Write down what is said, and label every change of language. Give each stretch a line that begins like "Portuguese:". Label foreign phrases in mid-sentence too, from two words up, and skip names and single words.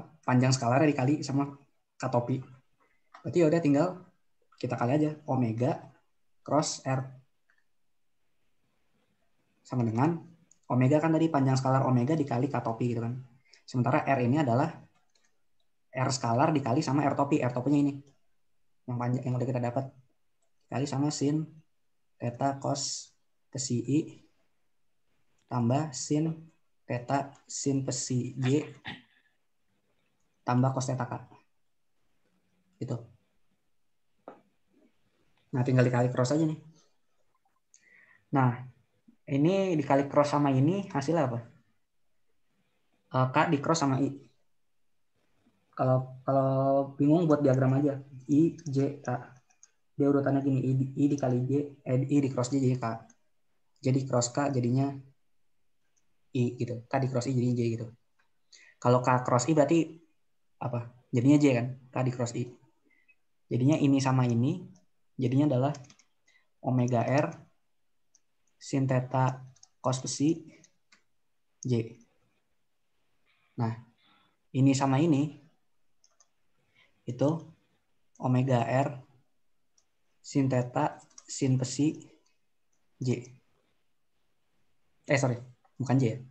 Indonesian: Panjang skalarnya dikali sama katopi. Berarti ya udah tinggal kita kali aja omega cross R sama dengan omega kan tadi panjang skalar omega dikali katopi gitu kan. Sementara R ini adalah R skalar dikali sama R topi. R topinya ini yang panjang yang udah kita dapat kali sama sin theta cos psi I tambah sin theta sin psi J tambah cos theta K. Gitu. Nah, tinggal dikali cross aja nih. Nah, ini dikali cross sama ini hasilnya apa? K di cross sama I. Kalau bingung buat diagram aja. I, J, K. Dia urutannya gini, I dikali J, I di cross J jadi K. Jadi cross K jadinya I gitu. K di cross I jadinya J gitu. Kalau K cross I berarti apa? Jadinya J kan? K di cross I. Jadinya ini sama ini. Jadinya adalah omega R sin theta cos psi J. Nah, ini sama ini itu omega R sin theta sin psi J. Sorry, bukan J ya.